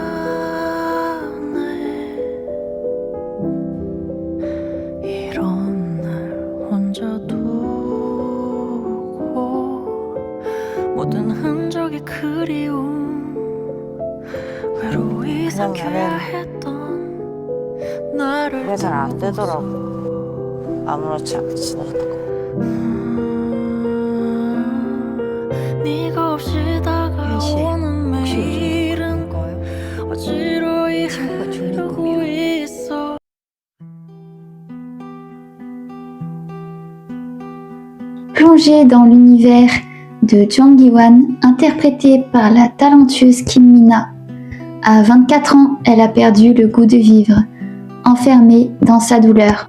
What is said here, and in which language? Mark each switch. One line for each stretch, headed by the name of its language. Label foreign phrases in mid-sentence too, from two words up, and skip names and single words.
Korean: 이런 날 혼자 두고 모든 흔적이 그리움, 외로이 삼켜야 했던 나를 그게 잘 안 되더라고. 아무렇지 않게 지내다가. 네가 없이 다가오는 매일은 어지러이 흐르고 있어.
French: Plongée dans l'univers de Jang Gi-wan, interprétée par la talentueuse Kim Mina. À 24 ans, elle a perdu le goût de vivre, enfermée dans sa douleur.